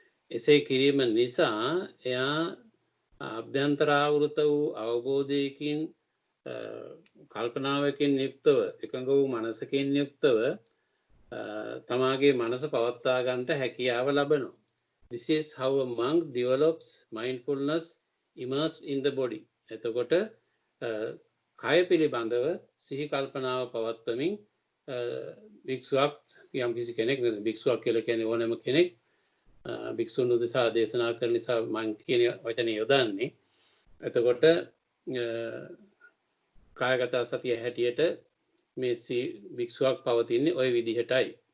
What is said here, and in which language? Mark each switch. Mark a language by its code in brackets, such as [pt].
[si] එසේ කිරීම නිසා එයා අභ්‍යන්තරාවෘත වූ අවබෝධයකින් කල්පනාවකින් යුක්තව එකඟ වූ මනසකින් යුක්තව තමාගේ මනස පවත්වා ගන්නට හැකියාව ලබනවා. [en] This is how a monk develops mindfulness immersed in the body. [si] එතකොට කය පිළිබඳව සිහි කල්පනාව පවත්වමින් භික්ෂුවක් යම් කිසි කෙනෙක් භික්ෂුවක් කියලා කියන්නේ ඕනෑම කෙනෙක් භික්ෂුන් උදෙසා දේශනා කරන නිසා මම කියන වචනේ යොදන්නේ. එතකොට කායගත සතිය හැටියට මේ භික්ෂුවක් පවතින්නේ ওই විදිහටයි.